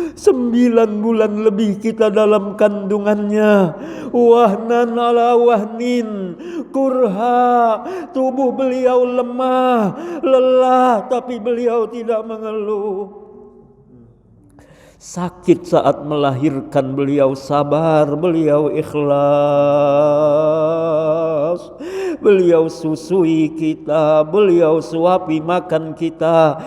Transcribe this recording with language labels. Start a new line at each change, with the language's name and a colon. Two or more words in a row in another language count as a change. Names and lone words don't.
Indonesian: 9 bulan lebih kita dalam kandungannya.
Arabic: وهنا على وهن كرها,
Indonesian: tubuh beliau lemah, lelah, tapi beliau tidak mengeluh. Sakit saat melahirkan, beliau sabar, beliau ikhlas. Beliau susui kita, beliau suapi makan kita.